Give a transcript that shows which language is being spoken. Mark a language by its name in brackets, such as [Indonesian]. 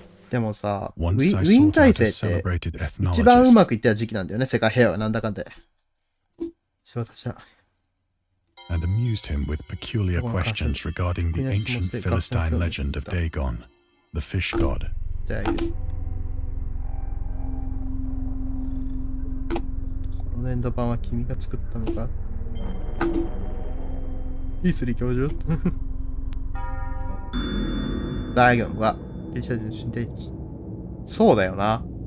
[Japanese] でもさ、ウィーン体制って一番うまくいった時期なんだよね、世界平和なんだかんで。私は。 [English] And amused him with peculiar questions regarding the ancient Philistine legend of Dagon, the fish god. [Japanese] この粘土板は君が作ったのか？イースリー教授ダイゴンはギリシャ人の神殿。そうだよな。